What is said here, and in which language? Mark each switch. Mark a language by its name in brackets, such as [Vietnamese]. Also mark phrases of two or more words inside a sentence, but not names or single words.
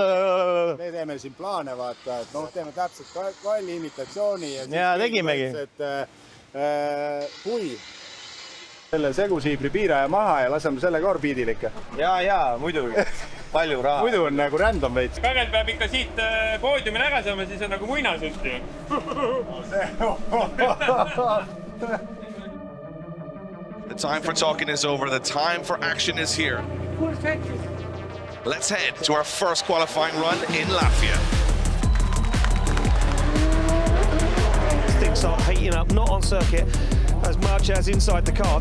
[Estonian] Me teeme siin plaane, vaata, et noh, teeme täpselt Qualli imitatsiooni. Ja tegimegi. Kui selle segusiibri piiraja maha ja laseme selle ka orbiidil ikka. Jaa, muidugi. Palju raha. Muidu on nagu random veits. Kagel peab ikka siit poodiumi ära saama, siis on nagu muinasütti. [English] The time for talking is over. The time for action is here. Let's head to our first qualifying run in Latvia. Things start heating up, not on circuit as much as inside the car.